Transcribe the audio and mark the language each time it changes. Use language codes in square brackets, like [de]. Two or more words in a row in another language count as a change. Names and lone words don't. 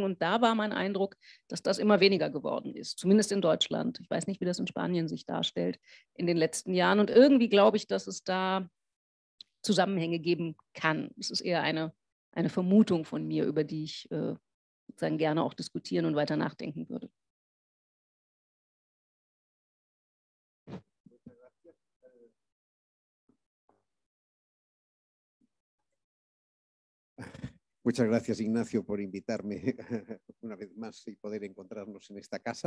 [de] Und da war mein Eindruck, dass das immer weniger geworden ist, zumindest in Deutschland. Ich weiß nicht, wie das in Spanien sich darstellt in den letzten Jahren. Und irgendwie glaube ich, dass es da Zusammenhänge geben kann. Es ist eher eine Vermutung von mir, über die ich sozusagen gerne auch diskutieren und weiter nachdenken würde. [es] Muchas gracias, Ignacio, por invitarme una vez más y poder encontrarnos en esta casa.